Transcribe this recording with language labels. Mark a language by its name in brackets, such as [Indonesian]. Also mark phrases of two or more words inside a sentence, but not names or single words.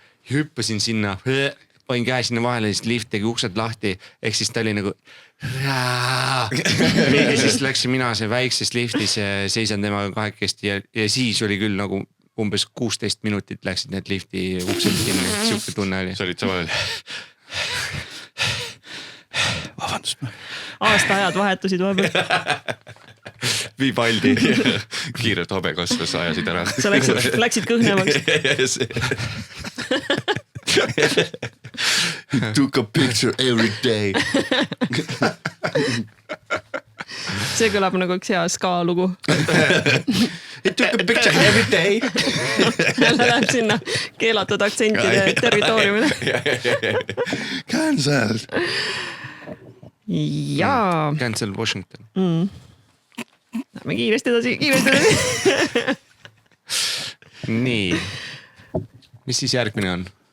[Estonian] Hüppasin sinna, panin käe sinna vahele, siis lift tegi uksed lahti, ehk siis ta oli nagu ja siis läksin mina see väikses liftis, seisan temaga kahekesti ja siis oli küll nagu umbes 16 minutit läksid need lifti uksed kinni, siuke tunne oli. Sa olid samal. Vabandust. Aastaajad vahetusid vahepeal. Vivaldi. Kiirelt habe kasvas, ajasid ära. Sa läksid kõhnemaks. [English] Took a picture every day. [Estonian] See kõlab nagu üks hea ska lugu. [English] It took a picture every day. [Estonian] Jälle läheb sinna keelatud aktsentide territooriumile. Cancel. Jaa. Cancel Washington. Lähme kiiresti edasi. Nii. Mis siis järgmine on?